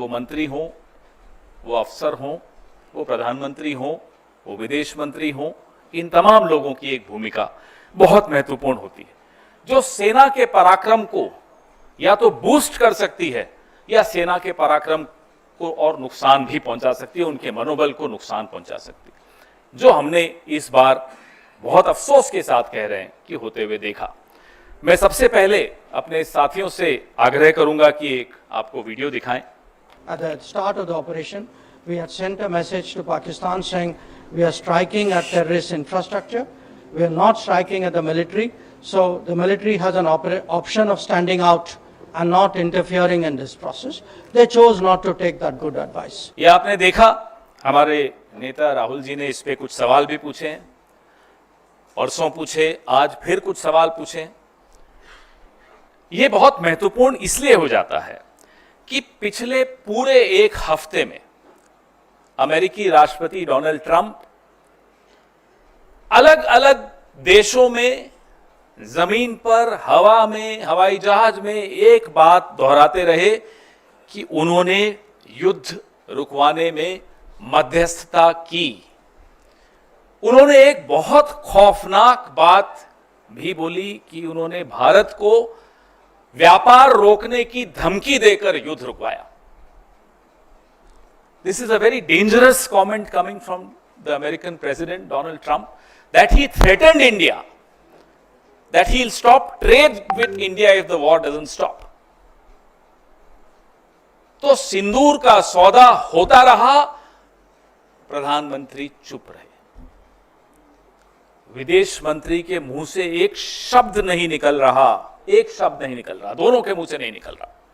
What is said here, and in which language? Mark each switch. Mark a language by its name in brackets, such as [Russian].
[Hindi] वो मंत्री हों, वो अफसर हों, वो प्रधानमंत्री हों, वो विदेश मंत्री हों, इन तमाम लोगों की एक भूमिका बहुत महत्वपूर्ण होती है जो सेना के पराक्रम को या तो बूस्ट कर सकती है या सेना के पराक्रम को और नुकसान भी पहुंचा सकती है, उनके मनोबल को नुकसान पहुंचा सकती है, जो हमने इस बार बहुत अफसोस के साथ कह रहे हैं कि होते हुए देखा। मैं सबसे पहले अपने साथियों से आग्रह करूंगा कि एक आपको वीडियो दिखाएं। [English] At the start of the operation, we had sent a message to Pakistan saying we are striking at terrorist infrastructure. We are not striking at the military. So the military has an option of standing out and not interfering in this process. They chose not to take that good advice. [Hindi] ये आपने देखा, हमारे नेता राहुल जी ने इस पे कुछ सवाल भी पूछे हैं, परसों पूछे, आज फिर कुछ सवाल पूछे। ये बहुत महत्वपूर्ण इसलिए हो जाता है कि पिछले पूरे एक हफ्ते में अमेरिकी राष्ट्रपति डोनाल्ड ट्रंप अलग अलग देशों में, जमीन पर, हवा में, हवाई जहाज में एक बात दोहराते रहे कि उन्होंने युद्ध रुकवाने में मध्यस्थता की। उन्होंने एक बहुत खौफनाक बात भी बोली कि उन्होंने भारत को व्यापार रोकने की धमकी देकर युद्ध रुकवाया। [English] This is a very dangerous comment coming from the American President Donald Trump, that he threatened India, that he'll stop trade with India if the war doesn't stop. [Hindi] तो सिंदूर का सौदा होता रहा, प्रधानमंत्री चुप रहे। विदेश मंत्री के मुंह से एक शब्द नहीं निकल रहा, एक शब्द नहीं निकल रहा, दोनों के मुंह से नहीं निकल रहा।